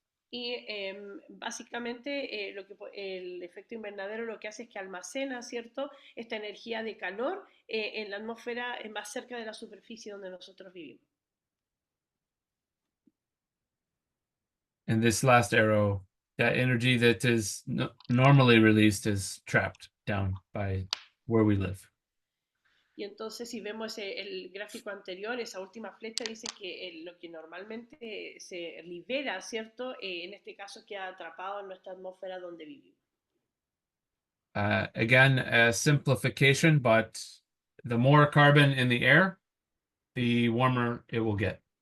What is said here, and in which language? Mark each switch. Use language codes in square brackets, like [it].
[es] Y básicamente el efecto invernadero lo que hace es que almacena, ¿cierto?, esta energía de calor en la atmósfera más cerca de la superficie donde nosotros vivimos. [en] And this last arrow, that energy that is normally released is trapped down by where we live. [es] Y entonces si vemos el gráfico anterior, esa última flecha dice que lo que normalmente se libera, ¿cierto?, en este caso queda atrapado en nuestra atmósfera donde vivimos. [en] Again, a simplification, but the more carbon in the air, the warmer it will get.